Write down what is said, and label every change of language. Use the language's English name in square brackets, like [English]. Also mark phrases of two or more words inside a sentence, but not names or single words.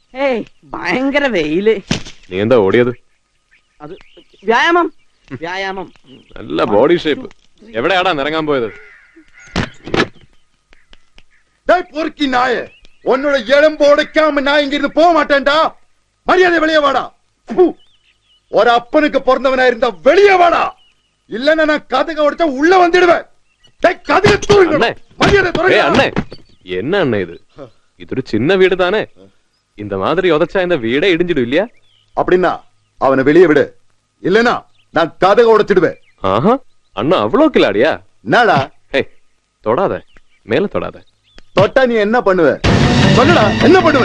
[Malayalam] ഏയ് ഭയങ്കര വെയില്. നീ എന്താ ഓടിയത്? അത് വ്യായാമം വ്യായാമം. നല്ല ബോഡി ഷേപ്പ്. എവിടെയാടാ നിറങ്ങാൻ പോയത്? [Tamil] பொறுக்கி நாய உன்னோட எலும்பு உடைக்காம நான் இங்க இருந்து போக மாட்டேன்டா. மரியாதை வெளியே வாடா. ஒரு அப்பனுக்கு பிறந்தவனா இருந்தா வெளியே வாடா. இல்லன்னா நான் கதக உடைச்சா உள்ள வந்துடுவேன். கதக தூருங்க. மரியாதை துறங்க. அண்ணே என்ன அண்ணே இது? இதொரு சின்ன வீடு தானே. இந்த மாதிரி உதச்சா இந்த வீடே இடிஞ்சிடும் இல்லையா? அப்படின்னா அவனை வெளியே விடு. இல்லனா நான் கதக உடைச்சிடுவேன். ஆஹா அண்ணா அவ்வளோ கிளாடியா? என்னடா? ஹே தொடாத, மேல தொடாத. தொட்டா நீ என்ன பண்ணுவ? சொல்லுடா, என்ன பண்ணுவ?